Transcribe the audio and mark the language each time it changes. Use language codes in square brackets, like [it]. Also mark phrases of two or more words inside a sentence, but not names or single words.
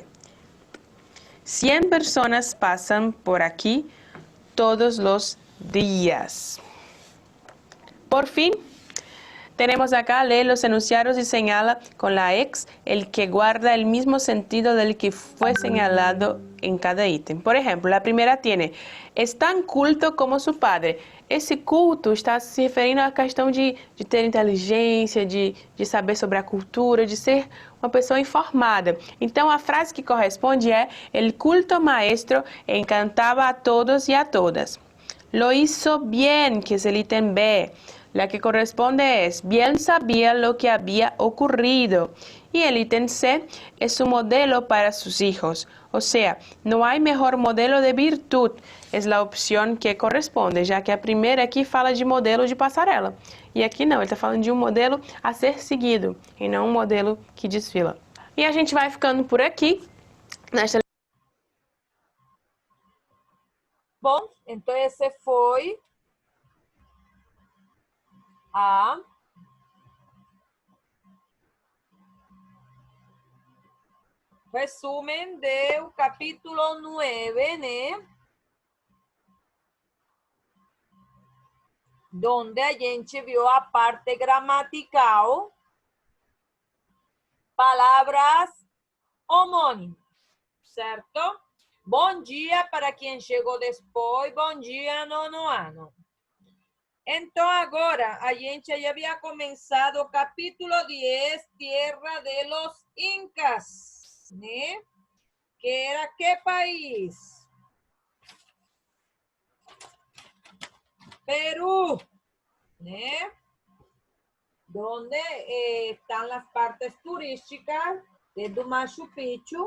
[es] 100 personas pasan por aquí todos los días. Por fin, tenemos acá, lee los enunciados y señala con la X el que guarda el mismo sentido del que fue señalado en cada ítem. Por ejemplo, la primera tiene, es tan culto como su padre. [pt] Esse culto está se referindo à questão de ter inteligência, de saber sobre a cultura, de ser uma pessoa informada. Então, a frase que corresponde é, [es] el culto maestro encantaba a todos y a todas. Lo hizo bien, que es el ítem B. La que corresponde es, bien sabía lo que había ocurrido. Y el ítem C es su modelo para sus hijos. O sea, no hay mejor modelo de virtud. Es la opción que corresponde, [pt] já que a primeira aqui fala de modelo de passarela. E aqui não, ele está falando de um modelo a ser seguido, e não um modelo que desfila. E a gente vai ficando por aqui. Bom, então esse foi a [es] resumen del capítulo 9, [pt] ¿né? Donde a gente viu a parte gramatical, palavras homônimas, certo? Bom dia para quem chegou depois, bom dia, nono ano. Então, agora, a gente já havia começado o capítulo 10, Tierra de los Incas, né? Que era que país? Perú, né? [es] Donde están las partes turísticas de Machu Picchu.